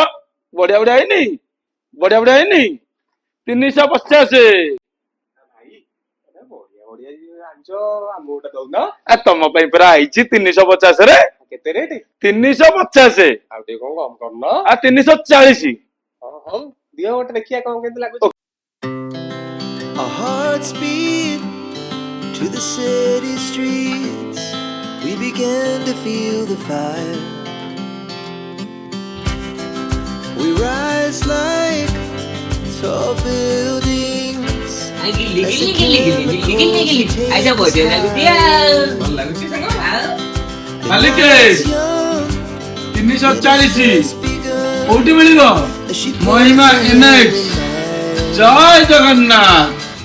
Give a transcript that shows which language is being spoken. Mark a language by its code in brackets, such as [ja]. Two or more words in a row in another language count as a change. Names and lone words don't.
[or] ବଢିଆ ବଢିଆ ହେଇନି? ବଢିଆ ବଢିଆ ହେଇନି? 350। ତମ ପାଇଁ ପୁରା ଆଇଛି 350 ରେ। କେତେ ରେଟ୍? 350। ଆଉ ଟିକେ କଣ କମ କରୁନ? 340। ହଉ ଦିଅ ଗୋଟେ ଦେଖିବା କଣ କେମିତି ଲାଗୁଛି। [en] Our hearts beat to the city streets. We began to feel the fire. We rise like tall buildings. [hi] ऐसा बोलते हैं [or] ମାଲିକେ 340 କୋଉଠି ମିଳିବ? ମହିମା ଇନେକ୍ସ। ଜୟ ଜଗନ୍ନାଥ।